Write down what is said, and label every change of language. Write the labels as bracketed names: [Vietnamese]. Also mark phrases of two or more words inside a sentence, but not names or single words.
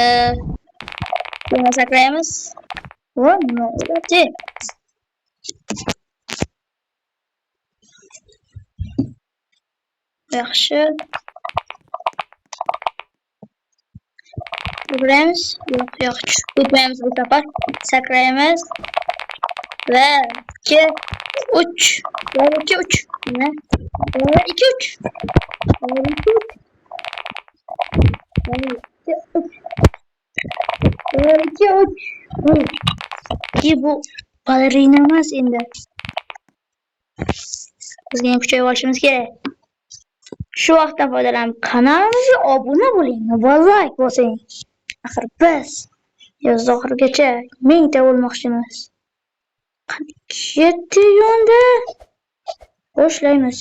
[Turkish] Bunu saklayamız. O ne olacak? [Uzbek] Yaxshi. Sakrayamiz. Yo'q, o'tmaymiz bu safar. Sakrayamiz. [Turkish] Ve 2 3. Ve 2 3. Ne? Ve 2 3. Ve 2 3. Ve 2 3. [Uzbek] Ki bu balerina emas endi. Bizga ham kuchayib olishimiz kerak. Shu vaqtdan foydalanib kanalimizga obuna bo'ling va like bosing. Axir biz yoz oxirigacha 1000 ta bo'lmoqchimiz. Ketdi yo'nda. Boshlaymiz.